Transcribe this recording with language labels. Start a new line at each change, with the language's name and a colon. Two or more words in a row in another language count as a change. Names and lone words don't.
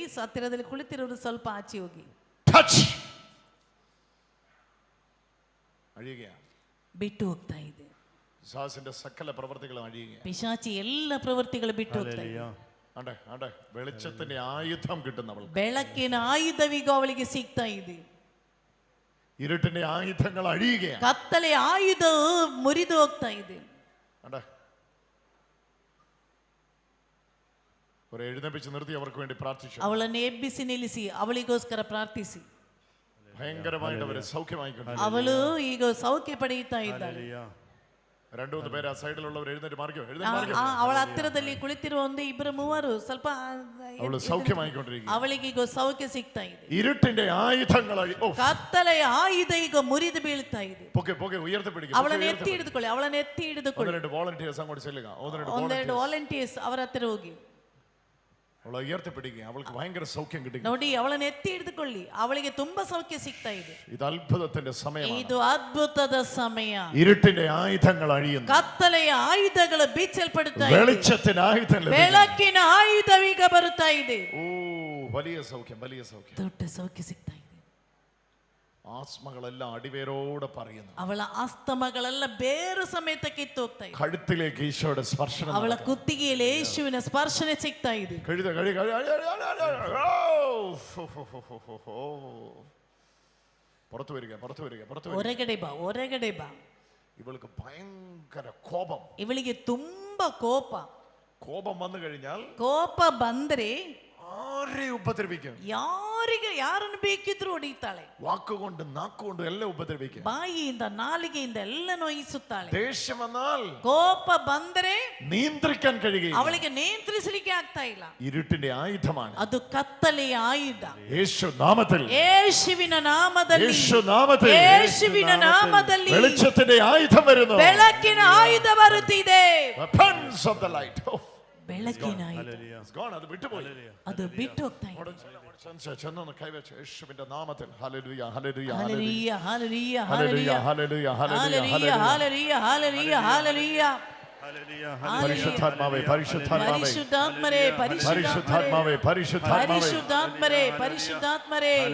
Kannada: ಹತ್ತಿರದಲ್ಲಿ ಕುಳಿತಿರೋರು ಸ್ವಲ್ಪ ಆಚೆ ಹೋಗಿ. ಬಿಟ್ಟು ಹೋಗ್ತಾ ಇದೆ.
Malayalam: സകല പ്രവൃത്തികളും അഴിയുക. പിശാചി എല്ലാ പ്രവൃത്തികളും
Kannada: ಬಿಟ್ಟು ಹೋಗ್ತಾ ಇದೆ.
Malayalam: വെളിച്ചത്തിന്റെ ആയുധം കിട്ടുന്നവൾ,
Kannada: ಬೆಳಕಿನ ಆಯುಧವಿಗೂ ಅವಳಿಗೆ ಸಿಗ್ತಾ ಇದೆ.
Malayalam: ഇരുട്ടിന്റെ ആയുധങ്ങൾ അഴിയുകയാണ്.
Kannada: ಕತ್ತಲೆಯ ಆಯುಧ ಮುರಿದು ಹೋಗ್ತಾ ಇದೆ.
Malayalam: ഒരു എഴുന്നേൽപ്പിച്ച് നിർത്തി അവർക്ക് വേണ്ടി പ്രാർത്ഥിച്ചു.
Kannada: ಅವಳನ್ನು ಎಬ್ಬಿಸಿ ನಿಲ್ಲಿಸಿ ಅವಳಿಗೋಸ್ಕರ ಪ್ರಾರ್ಥಿಸಿ.
Malayalam: ഭയങ്കരമായിട്ട് അവരെ സൗഖ്യമായിക്കൊണ്ട്
Kannada: ಅವಳು ಈಗ ಸೌಖ್ಯ ಪಡೆಯುತ್ತಾ ಇದ್ದಾಳೆ.
Malayalam: രണ്ടു മൂന്ന് പേര് ആ സൈഡിലുള്ളവർ എഴുന്നേറ്റ് മാറിക്കോ.
Kannada: ಅವಳ ಹತ್ತಿರದಲ್ಲಿ ಕುಳಿತಿರುವ ಒಂದು ಇಬ್ಬರು ಮೂವರು ಸ್ವಲ್ಪ
Malayalam: അവള് സൗഖ്യമായിക്കൊണ്ടിരിക്കുക.
Kannada: ಅವಳಿಗೆ ಈಗ ಸೌಖ್ಯ ಸಿಗ್ತಾ ಇದೆ.
Malayalam: ഇരുട്ടിന്റെ ആയുധങ്ങൾ
Kannada: ಕತ್ತಲೆಯ ಆಯುಧ ಈಗ ಮುರಿದು ಬೀಳ್ತಾ ಇದೆ.
Malayalam: ഉയർത്തി പിടിക്കുക.
Kannada: ಅವಳನ್ನು ಎತ್ತಿ ಹಿಡಿದುಕೊಳ್ಳಿ. ಅವಳನ್ನು ಎತ್ತಿ ಹಿಡಿದುಕೊಳ್ಳಿ.
Malayalam: വോളണ്ടിയേഴ്സ് അങ്ങോട്ട് ചെല്ലുക.
Kannada: ಒಂದೆರಡು ವಾಲಂಟಿಯರ್ಸ್ ಅವರ ಹತ್ತಿರ ಹೋಗಿ
Malayalam: അവളെ ഉയർത്തി പിടിക്കുക. അവൾക്ക് ഭയങ്കര സൗഖ്യം കിട്ടും.
Kannada: ನೋಡಿ, ಅವಳನ್ನು ಎತ್ತಿ ಹಿಡಿದುಕೊಳ್ಳಿ. ಅವಳಿಗೆ ತುಂಬಾ ಸೌಖ್ಯ ಸಿಗ್ತಾ ಇದೆ.
Malayalam: ഇത് അത്ഭുതത്തിന്റെ സമയമാണ്.
Kannada: ಇದು ಅದ್ಭುತದ ಸಮಯ.
Malayalam: ഇരുട്ടിന്റെ ആയുധങ്ങൾ അഴിയുന്നു.
Kannada: ಕತ್ತಲೆಯ ಆಯುಧಗಳು ಬಿಚ್ಚಲ್ಪಡುತ್ತಾ ಇದೆ.
Malayalam: വെളിച്ചത്തിന്റെ ആയുധം ലഭിക്കുന്നു.
Kannada: ಬೆಳಕಿನ ಆಯುಧವೀಗ ಬರುತ್ತಾ ಇದೆ.
Malayalam: ഓ, വലിയ സൗഖ്യം, വലിയ സൗഖ്യം.
Kannada: ದೊಡ್ಡ ಸೌಖ್ಯ ಸಿಗ್ತಾ ಇದೆ.
Malayalam: ആസ്മകളെല്ലാം അടിവേരോടെ പറയുന്നു.
Kannada: ಅವಳ ಆಸ್ತಮಗಳೆಲ್ಲ ಬೇರು ಸಮೇತ ಕಿತ್ತು ಹೋಗ್ತಾ ಇದೆ.
Malayalam: കഴുത്തിലേക്ക് ഈശോയുടെ സ്പർശനം.
Kannada: ಅವಳ ಕುತ್ತಿಗೆಯಲ್ಲಿ ಯೇಸುವಿನ ಸ್ಪರ್ಶನೆ ಸಿಗ್ತಾ ಇದೆ.
Malayalam: പുറത്തു വരിക.
Kannada: ಹೊರಗಡೆ ಬಾ.
Malayalam: ഇവൾക്ക് ഭയങ്കര കോപം.
Kannada: ಇವಳಿಗೆ ತುಂಬಾ ಕೋಪ.
Malayalam: കോപം വന്നു കഴിഞ്ഞാൽ
Kannada: ಕೋಪ ಬಂದ್ರೆ
Malayalam: ആരെയും ഉപദ്രവിക്കും.
Kannada: ಯಾರನ್ನು ಬೇಕಿದ್ರು ಹೊಡಿತಾಳೆ.
Malayalam: വാക്കുകൊണ്ട് നാക്കുകൊണ്ട് എല്ലാം ഉപദ്രവിക്കും.
Kannada: ಬಾಯಿಯಿಂದ ನಾಲಿಗೆಯಿಂದ ಎಲ್ಲ ನೋಯಿಸುತ್ತಾಳೆ.
Malayalam: ദേഷ്യം വന്നാൽ,
Kannada: ಕೋಪ ಬಂದರೆ
Malayalam: നിയന്ത്രിക്കാൻ കഴിയുകയില്ല.
Kannada: ಅವಳಿಗೆ ನಿಯಂತ್ರಿಸಲಿಕ್ಕೆ ಆಗ್ತಾ ಇಲ್ಲ.
Malayalam: ഇരുട്ടിന്റെ ആയുധമാണ്
Kannada: ಅದು ಕತ್ತಲೆಯ ಆಯುಧ.
Malayalam: യേശു നാമത്തിൽ,
Kannada: ಯೇಸುವಿನ ನಾಮದಲ್ಲಿ,
Malayalam: യേശു നാമത്തിൽ
Kannada: ಯೇಸುವಿನ ನಾಮದಲ್ಲಿ
Malayalam: വെളിച്ചത്തിന്റെ ആയുധം വരുന്നു.
Kannada: ಬೆಳಕಿನ ಆಯುಧ ಬರುತ್ತಿದೆ.
English: Weapons of the light. Oh,
Kannada: ಬೆಳಕಿನ ಆಯುಧ
English: it's gone.
Kannada: ಅದು ಬಿಟ್ಟುപോയി. ಅದು ಬಿಟ್ಟು ಹೋಗ್ತಾ ಇದೆ.
Malayalam: ചെന്നൊന്ന് കൈവച്ച് യേശുവിന്റെ നാമത്തിൽ ഹല്ലേലൂയ ഹല്ലേലൂയ ഹല്ലേലൂയ ഹല്ലേലൂയ ഹല്ലേലൂയ ഹല്ലേലൂയ ഹല്ലേലൂയ ഹല്ലേലൂയ ഹല്ലേലൂയ ഹല്ലേലൂയ. പരിശുദ്ധാത്മാവേ പരിശുദ്ധാത്മാവേ പരിശുദ്ധാത്മരേ പരിശുദ്ധാത്മാവേ പരിശുദ്ധാത്മരേ പരിശുദ്ധാത്മരേ.